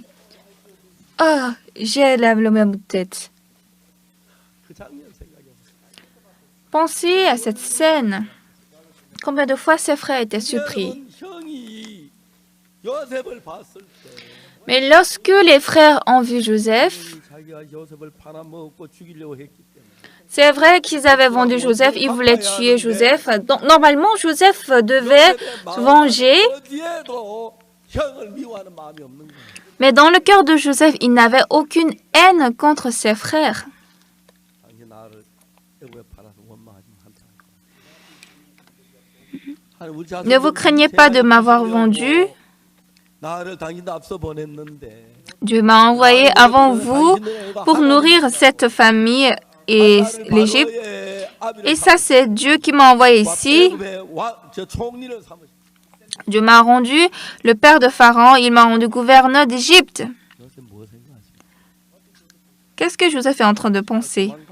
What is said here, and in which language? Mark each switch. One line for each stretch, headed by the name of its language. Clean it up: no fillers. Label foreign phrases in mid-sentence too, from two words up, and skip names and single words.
French: « j'ai la même tête. » Pensez à cette scène. Combien de fois ses frères étaient surpris. Mais lorsque les frères ont vu Joseph,
Korean: 자기가 요셉을 팔아먹고 죽이려고 했기 때문에
French: c'est vrai qu'ils avaient vendu Joseph, ils voulaient tuer Joseph. Donc, normalement, Joseph devait se venger,
Korean: 어디에도 형을 미워하는 마음이 없는 거예요.
French: mais dans le cœur de Joseph, il n'avait aucune haine contre ses frères.
Korean: 당신 나를 애굽에 팔아서 원망하지 않다.
French: Ne vous craignez pas de m'avoir vendu.
Korean: 나를 당신도 앞서 보냈는데
French: Dieu m'a envoyé avant vous pour nourrir cette famille et l'Égypte. Et ça, c'est Dieu qui m'a envoyé ici. Dieu m'a rendu le père de Pharaon. Il m'a rendu gouverneur d'Égypte. Qu'est-ce que Joseph est en train de penser?